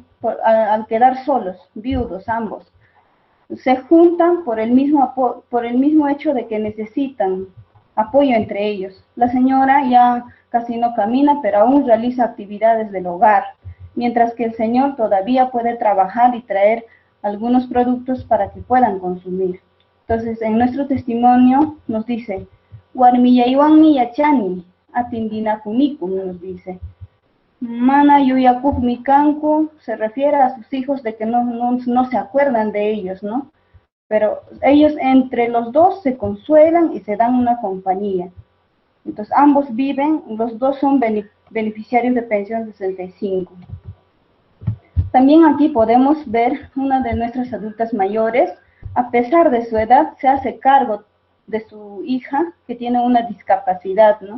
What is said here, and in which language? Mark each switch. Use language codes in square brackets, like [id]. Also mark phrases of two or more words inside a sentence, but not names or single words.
[es] Al quedar solos, viudos ambos, se juntan por el mismo hecho de que necesitan apoyo entre ellos. La señora ya casi no camina, pero aún realiza actividades del hogar, mientras que el señor todavía puede trabajar y traer algunos productos para que puedan consumir. Entonces, en nuestro testimonio nos dice: [qu] Warmiyaywanmi yachani, atindinakunikum, [es] nos dice. [qu] Mana yuyakuk mikanku, [es] se refiere a sus hijos de que no se acuerdan de ellos, ¿no? Pero ellos entre los dos se consuelan y se dan una compañía. Entonces ambos viven, los dos son beneficiarios de pensión 65. También aquí podemos ver una de nuestras adultas mayores, a pesar de su edad, se hace cargo de su hija que tiene una discapacidad, ¿no?